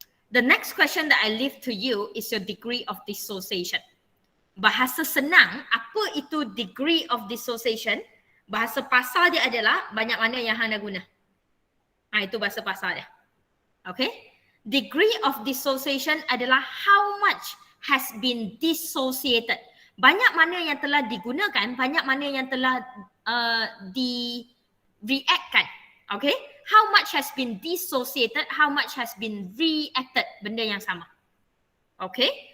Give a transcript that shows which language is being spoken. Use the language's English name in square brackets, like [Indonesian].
[English] The next question that I leave to you is your degree of dissociation. [Malay] Bahasa senang, apa itu degree of dissociation? Bahasa pasar dia adalah banyak mana yang hang dah guna. Itu bahasa pasar dia. Okay? [English] Degree of dissociation adalah how much has been dissociated. [Malay] Banyak mana yang telah digunakan, banyak mana yang telah di-reactkan. Okay? [English] How much has been dissociated, how much has been reacted. Benda yang sama. Okay?